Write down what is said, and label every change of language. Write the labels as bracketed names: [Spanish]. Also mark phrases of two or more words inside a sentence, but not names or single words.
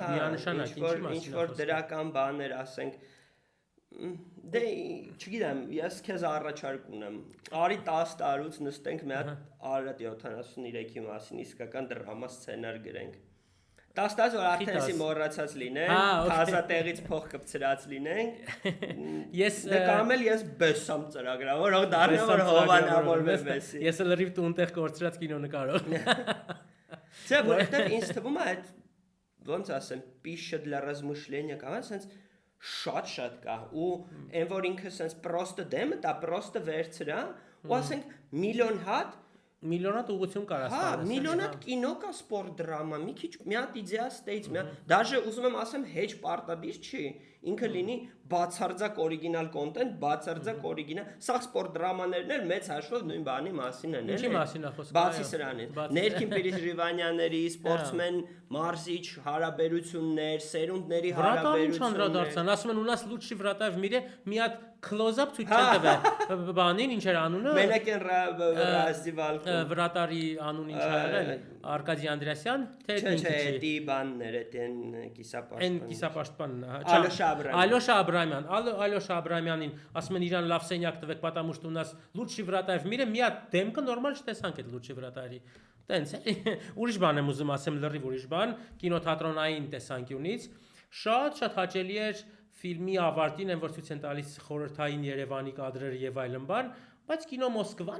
[Armenian] ինչ որ դրական բաներ ասենք։ Դե չգիտեմ, ես քեզ առաջարկ ունեմ։ Արի 10 տարուց նստենք մի հատ Արարատ 73-ի մասին իսկական դրամա սցենար գրենք։ 10 տարի որ արդեն էսի մոռացած լինենք, թազա տեղից փող կպցրած լինենք։ Ես կամ էլ ես բեսամ ծրագրավորող, որ դառնա որ հովանավորվեմ էսի։ Ես էլ լրիվ տունտեղ կորցրած կինո նկարող։ Չէ, որովհետև ինձ թվում է այդ ոնց ասեմ, [Russian] пища для размышления [Armenian] կամ ասենց շատ կա ու այն որ ինքը ասենց պրոստը դեմը, դա պրոստը վերցրա ու ասենք միլիոն հատ միլիոնատ ուղղություն կարա ստանաս։ Հա, միլիոնատ կինո կա, սպորտ դրամա, մի քիչ մի հատ իդեա ստեյց, դաժե ուզում եմ ասեմ հեչ պարտադիր չի, ինքը լինի բացարձակ օրիգինալ կոնտենտ, բացարձակ օրիգինալ, սա սպորտ դրամաներն էլ մեծ հաշվով նույն բանի մասին են, Ինչի մասին է խոսքը։ Բացի սրանից, ներքին Պիրիժիվանյանների, սպորտսմեն մարզիչ հարաբերություններ, սերունդների հարաբերություններ։ Ասում են, [Russian] у нас лучший вратарь в мире, [Armenian] մի հատ close-up ցույց չեն տվել բանին, ինչ էր անունը։ Մենակ են ռազիվալկում։ Վրատարի անուն ինչ է եղել։ Արկադի Անդրեասյան, թե Չէ, դի բաններ են կիսապաշտպան։ Այն կիսապաշտպանն է։ Ալյոշա Աբրամյան։ Ալյոշա Աբրամյանին ասում են իրան լավ սենյակ տվեք, [Russian] потому что у нас лучший вратарь в мире, [Armenian] մի հատ դեմքը նորմալ չտեսանք այդ լучший վրատարի։ Տենց էլի։ Ուրիշ բան եմ ուզում ասեմ, լրիվ ուրիշ բան, կինոթատրոնային տեսանկյունից շատ հաճելի էր ֆիլմի ավարտին են որ ցույց են տալիս խորհրդային Երևանի կադրերը եւ այլն բան, բայց կինո Մոսկվան